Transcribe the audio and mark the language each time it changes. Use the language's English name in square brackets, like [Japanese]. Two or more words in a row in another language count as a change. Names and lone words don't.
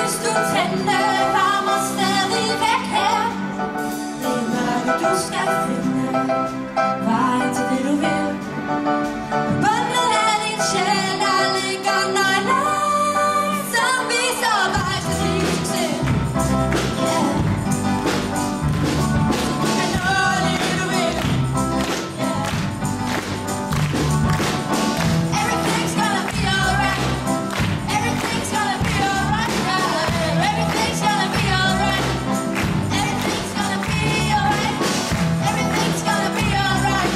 [Danish] du tændte, varmer stadigvæk her. Det er mørke, du skal finde vejen til det, du vil. Bundet af din sjæl, der ligger nøgler, som viser vej til din succes. Yeah. Du kan nå det, du vil. Yeah. [English] Everything's gonna be alright. Everything's gonna be alright. Everything's gonna be alright. Everything's gonna be alright. Everything's gonna be alright.